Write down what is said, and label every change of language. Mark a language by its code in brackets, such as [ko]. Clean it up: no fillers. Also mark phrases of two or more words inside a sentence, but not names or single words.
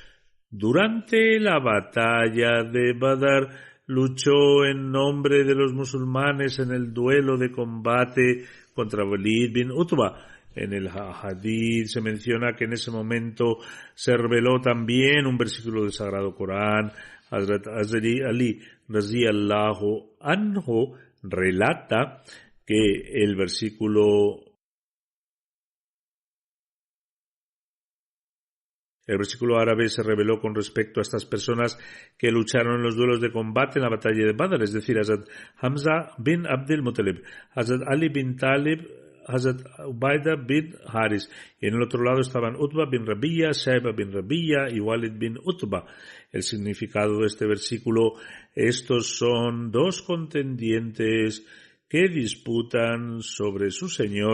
[es] Durante la batalla de Badr, luchó en nombre de los musulmanes en el duelo de combate contra Walid bin Utba. En el hadith se menciona que en ese momento se reveló también un versículo del Sagrado Corán. Hazrat Ali [ar] رضي الله عنه [es] relata que el versículo árabe se reveló con respecto a estas personas que lucharon en los duelos de combate en la batalla de Badr, es decir, Hazrat Hamza bin Abdul Muttalib, Hazrat Ali bin Talib, Hazrat Ubaida bin Haris, y en el otro lado estaban Utba bin Rabiya, Shayba bin Rabiya y Walid bin Utba. El significado de este versículo: estos son 2 contendientes que disputan sobre su Señor.